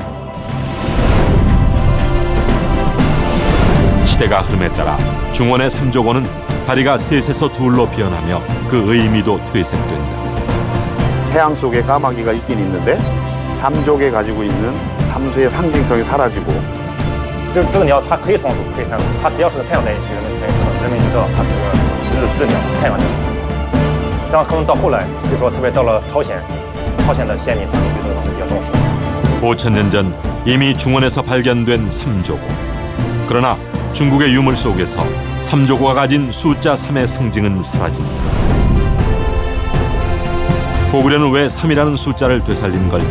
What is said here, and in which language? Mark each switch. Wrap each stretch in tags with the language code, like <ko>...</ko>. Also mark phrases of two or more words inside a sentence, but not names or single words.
<ko>시대가 흐름에 따라 중원의 삼조고는 다리가 셋에서 둘로 변하며 그 의미도 퇴색된다. 태양 속에 까마귀가 있긴 있는데 삼족에 가지고 있는 삼수의 상징성이 사라지고</ko> <zh>这个鸟它可以双数，可以三数，它只要是和太阳在一起，人们就知道它是个日鸟，太阳鸟。但可能到后来，比如说特别到了朝鲜的先民，他们对这个东西比较重视。</zh> <ko>5000년 전 이미 중원에서 발견된 삼조고. 그러나 중국의 유물 속에서 삼조고가 가진 숫자 3의 상징은 사라진다. 고구려는 왜 3이라는 숫자를 되살린 걸까?</ko>